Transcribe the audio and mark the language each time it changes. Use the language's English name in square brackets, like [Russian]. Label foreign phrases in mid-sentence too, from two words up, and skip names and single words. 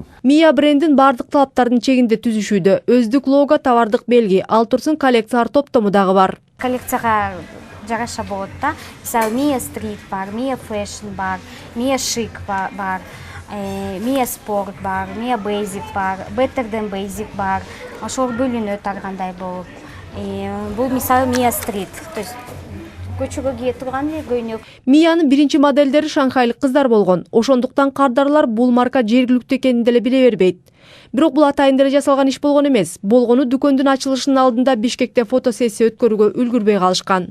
[Kyrgyz] Мия брендин бардык талаптардын чегинде түзүшүүдө. Өздүк лого, товардык белги, ал турсун коллекциялар топтому дагы бар. Коллекцияга жараша болот да. Мисалы Мия стрит бар, Мия фэшн бар, Мия шик бар, Мия спорт бар, Мия бейзик бар, [English] Better than basic бар. [Kyrgyz] Ошол бөлүнөт ар кандай болуп. Бул мисалы Мия стрит, [Russian] то есть [Kyrgyz] көчөгө кие турган көйнөк. Миянын биринчи модельдери шанхайлык кыздар болгон. Ошондуктан кардарлар бул марка жергиликтүү экенин деле биле бербейт. Бирок бул атайын деле жасалган иш болгон эмес. Болгону дүкөндүн ачылышынын алдында Бишкекте фотосессия өткөрүүгө үлгүрбөй калышкан.